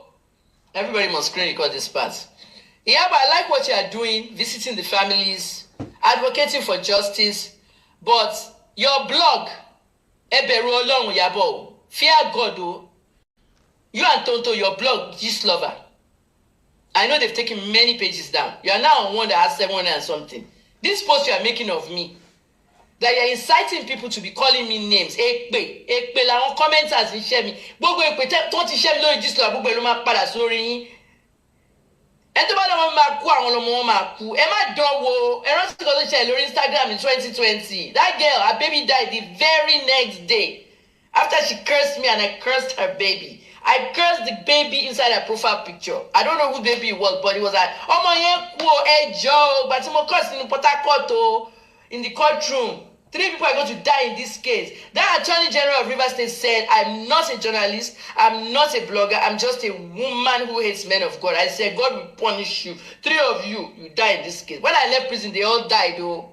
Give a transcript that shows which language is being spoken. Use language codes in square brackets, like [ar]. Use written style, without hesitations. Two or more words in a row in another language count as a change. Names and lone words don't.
[en] Everybody must screen record this part. Iyabo, I like what you are doing, visiting the families, advocating for justice, but your blog, [yo] Eberu Olorun Iyabo, [en] fear God, you and Tonto, your blog, Gist Lover. I know they've taken many pages down. You are now on one that has 700 and something. This post you are making of me, that you are inciting people to be calling me names. Ekpe, la on commenters in share me. [yo] Gbogbo ekpe tó ti [en] share me [yo] lórí Gist Lover, gbogbo ló máa padà sórí yín. Ẹni tó bá lọ́wọ́ máa kú àwọn ọmọ wọn máa kú. Ẹ má dánwò. Ẹ rántí kan tó ṣe lórí Instagram in 2020. [en] That girl, her baby died the very next day. After she cursed me and I cursed her baby. I cursed the baby inside her profile picture. I don't know who baby it was, but it was like, [yo] ọmọ yẹn kú o, ẹ jọ̀ọ́, [en] but [yo] mo [en] curse in Port Harcourt o, in the courtroom. 3 people are going to die in this case. That Attorney General of Rivers State said, I'm not a journalist, I'm not a blogger, I'm just a woman who hates men of God. I said, God will punish you. 3 of you, you die in this case. When I left prison, they all died, oh.